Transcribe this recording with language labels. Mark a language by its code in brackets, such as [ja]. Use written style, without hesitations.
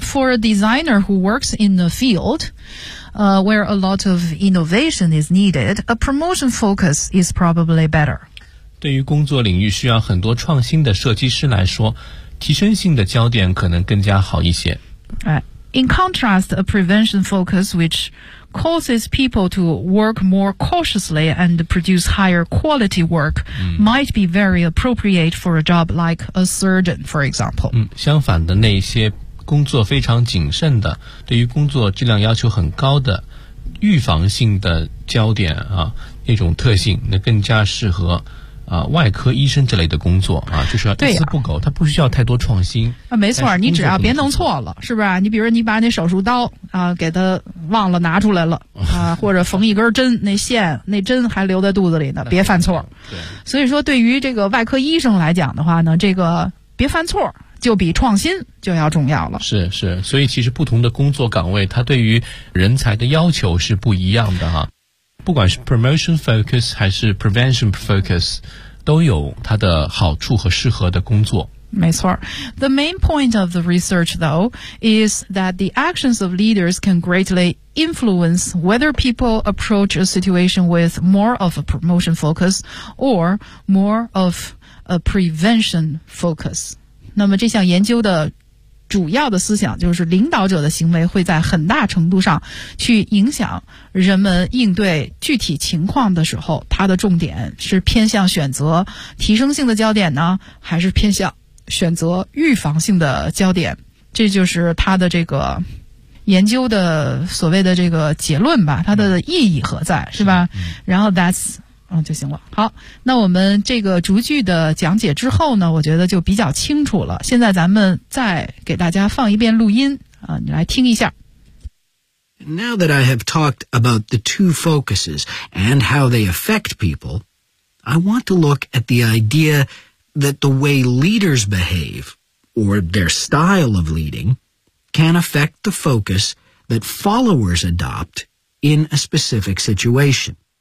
[en] For a designer who works in a field, where a lot of innovation is needed, a promotion focus is probably better。 [zh] 对于工作领域需要很多创新的设计师来说，提升性的焦点可能更加好一些。 [en] In contrast, a prevention focus which causes people to work more cautiously and produce higher quality work might be very appropriate for a job like a surgeon, for example. [zh] 相反的，那些工作非常谨慎的，对于工作质量要求很高的，预防性的焦点啊，那种特性，那更加适合外科医生之类的工作啊，就是要一丝不苟，他不需要太多创新啊。没错，你只要别弄错了，是不是？你比如你把那手术刀啊给他忘了拿出来了啊，或者缝一根针，那线那针还留在肚子里呢，别犯错。对，所以说对于这个外科医生来讲的话呢，这个别犯错就比创新就要重要了。是是，所以其实不同的工作岗位，它对于人才的要求是不一样的哈。不管是 promotion focus 还是 prevention focus， 都有它的好处和适合的工作。没错。 [en] The main point of the research, though, is that the actions of leaders can greatly influence whether people approach a situation with more of a promotion focus or more of a prevention focus. [zh] 那么这项研究的主要的思想就是领导者的行为会在很大程度上去影响人们应对具体情况的时候，他的重点是偏向选择提升性的焦点呢，还是偏向选择预防性的焦点。这就是他的这个研究的所谓的这个结论吧，他的意义何在，是吧？然后 that's就行了。好，那我们这个逐句的讲解之后呢，我觉得就比较清楚了。现在咱们再给大家放一遍录音啊，你来听一下。 [en] Now that I have talked about the two focuses and how they affect people, I want to look at the idea that the way leaders behave, or their style of leading, can affect the focus that followers adopt in a specific situation.